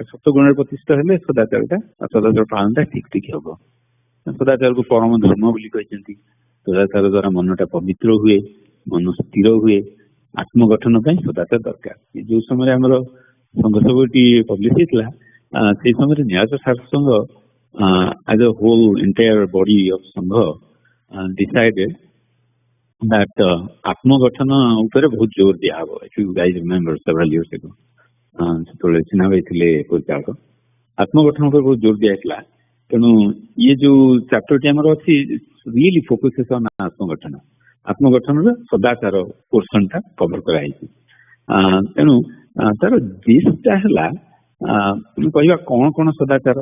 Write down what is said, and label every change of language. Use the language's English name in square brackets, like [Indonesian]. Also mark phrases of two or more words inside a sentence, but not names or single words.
[Odia] ସତ ଗୁଣରେ ପ୍ରତିଷ୍ଠା ହେଲେ ସଦାଚାର ପାଳନଟା ଠିକ ଠିକ ହବ। ସଦାଚାରକୁ ପରମ ଧର୍ମ ବୋଲି କହିଛନ୍ତି। ସଦାଚାର ଦ୍ୱାରା ମନଟା ପବିତ୍ର ହୁଏ, ମନ ସ୍ଥିର ହୁଏ। ଆତ୍ମଗଠନ ପାଇଁ ସଦାଚାର ଦରକାର। ଯୋଉ ସମୟରେ ଆମର ସଂଘ ସଭାଟି ପବ୍ଲିଶ ହେଇଥିଲା ସେଇ ସମୟରେ ନ୍ୟାୟ ଶାସ୍ତ୍ରସଂଘ [English] as a whole entire body of Sangha decided that [Odia] ଆତ୍ମଗଠନ ଉପରେ ବହୁତ ଜୋର ଦିଆହବ। [English] If you guys remember several years ago [Odia] ସେତେବେଳେ ଚିହ୍ନା ହୋଇଥିଲେ ପରିଚାଳକ ଆତ୍ମଗଠନ ଉପରେ ବହୁତ ଜୋର ଦିଆଯାଇଥିଲା। ତେଣୁ ଇଏ ଯୋଉ ଚାପ୍ଟରଟି ଆମର ଅଛି [English] really focuses on [Odia] ଆତ୍ମଗଠନର ସଦାଚାର ପୋର୍ସନଟା କଭର କରାଯାଇଛି। ତେଣୁ ତାର ଜିଷ୍ଟଟା ହେଲା କହିବା କଣ କଣ ସଦାଚାର।